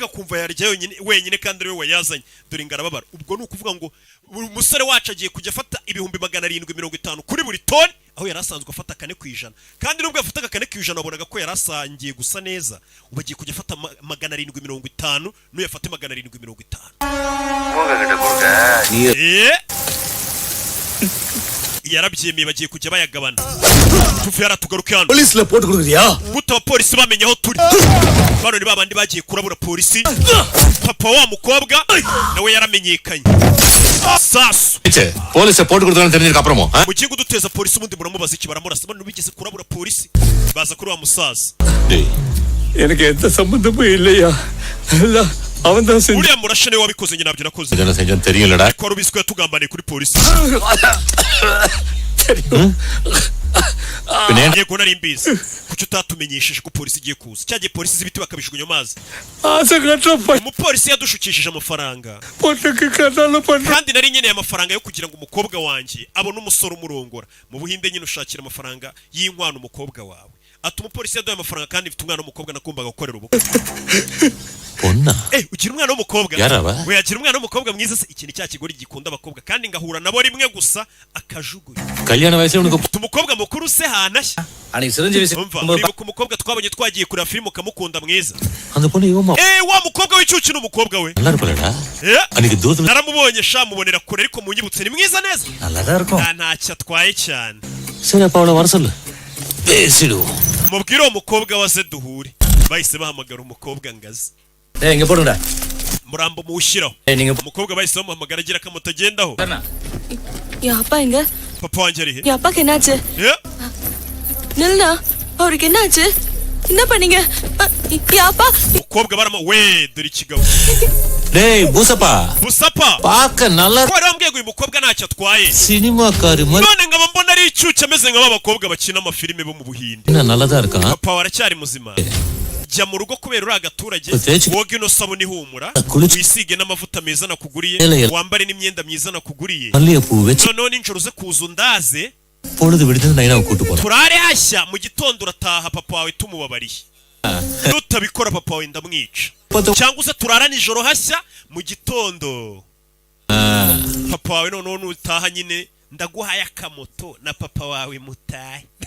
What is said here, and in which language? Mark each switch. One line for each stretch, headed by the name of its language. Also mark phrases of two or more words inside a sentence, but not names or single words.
Kinyarwanda: kumva yarya wenyine kandi ari we wayazanye dore ngarababara ubwo ni ukuvuga ngo umusore wacu agiye kujya afata ibihumbi 750 kuri buri toni aho yarasanzwe afata kane kwijana kandi nubwo yafataga kane kwijana wabonaga ko yarasangiye gusa neza ubagiye kujya afata 750 no yafate 750 yarabyemeye bagiye kujya bayagabana tuvuye aratugaruka hano
Tamil: போலீஸ்ல போட்டு கொடுக்குறியா
Kinyarwanda: guta abapolisi bamenye aho turi bano ni babandi bagiye kurabura polisi papa wa mukobwa nawe yaramenyekanye sasu
Tamil: போலீஸை போட்டு கொடுத்தான்னு தெரிஞ்சதுக்கு அப்புறமா
Kinyarwanda: mugiye kuduteza polisi ubundi muramubaza iki baramurasa bano bigeze kurabura polisi baza kuri wa musaza
Tamil: எனக்கு எந்த சம்பந்தமும் இல்லையா அவன் தான் செஞ்ச
Kinyarwanda: uriya murashe niwe wabikoze njye nabyo nakoze
Tamil: இதெல்லாம் செஞ்சேன்னு தெரியலடா
Kinyarwanda: ko rubiswe yatugambaniye kuri polisi yego nari mbizi kuki utatumenyesheje ko polisi igiye kuza cyagiye polisi z'ibiti bakabijugunya amazi umupolisi yadushukishije amafaranga kandi nari nkeneye amafaranga yo kugira ngo umukobwa wanjye abone umusore umurongora mu buhinde nyine ushakira amafaranga y'inkwano umukobwa wawe atuma umupolisi yaduhaye amafaranga kandi mfite umwana w'umukobwa nakumbaga gukorera ubukwe
Tamil: பொண்ணா
Kinyarwanda: ugira umwana w'umukobwa yaraba we yagira umwana w'umukobwa mwiza se ikintu cya kigori gikunda abakobwa kandi ngahura nabo rimwe gusa akajugunya
Tamil: கல்யாண வயசுல உனக்கு
Kinyarwanda: umukobwa mukuru se hanashya
Tamil: அன்னைக்கு சிரஞ்சீவி
Kinyarwanda: umva uribuka umukobwa twabonye twagiye kureba filime ukamukunda mwiza
Tamil: அந்த பொண்ணு இவமா
Kinyarwanda: wa mukobwa w'icyuki n'umukobwa we
Tamil: நல்லா இருப்பலடா அன்னைக்கு தூரத்துல
Kinyarwanda: naramubonye sha mubonera kure ariko munyibutse ni mwiza neza
Tamil: நல்லதா இருக்கும்
Kinyarwanda: ntacyo atwaye cyane
Tamil: சரி அப்ப அவளை வர சொல்லு பேசிடுவோம்
Kinyarwanda: mubwire uwo mukobwa waze duhure bahise bahamagara umukobwa ngazi
Tamil: இங்க போடுங்கடா
Kinyarwanda: murambo muwushyiraho
Tamil: நீங்க
Kinyarwanda: umukobwa bahise bamuhamagara agira ko mutagendaho
Tamil: என் அப்பா எங்க
Kinyarwanda: papa wanjye ari he
Tamil: என் அப்பாக்கு என்னாச்சு நில்லுண்ணா அவருக்கு என்னாச்சு என்ன பண்ணீங்க என் அப்பா
Kinyarwanda: umukobwa barama we dore ikigabo
Tamil: டேய் பூசப்பா
Kinyarwanda: busapa
Tamil: பாக்க நல்லா
Kinyarwanda: ko wambwiye ngo uyu mukobwa ntacyo atwaye
Tamil: சினிமாக்காரி மாதிரி
Kinyarwanda: none nkaba mbona ari icyuki ameze nk'abakobwa bakina amafilime bo mu buhinde
Tamil: நல்லதா இருக்கான்
Kinyarwanda: papa waracyari muzima jya mu rugo kubera uri agaturage woga ino sabuni ihumura wisige n'amavuta meza nakuguriye wambare n'imyenda myiza nakuguriye
Tamil: மல்லிகைப்பூ வச்சு
Kinyarwanda: noneho ninjoro uze kuza undaze
Tamil: பொழுது விடுத்து நைனாவை கூட்டு போறேன்
Kinyarwanda: turare hashya mu gitondo urataha papa wawe tumubabariye nutabikora papa wawe ndamwica cyangwa se turara nijoro hashya mu gitondo papa wawe noneho nutaha nyine ndaguhaye akamoto na papa wawe mutahe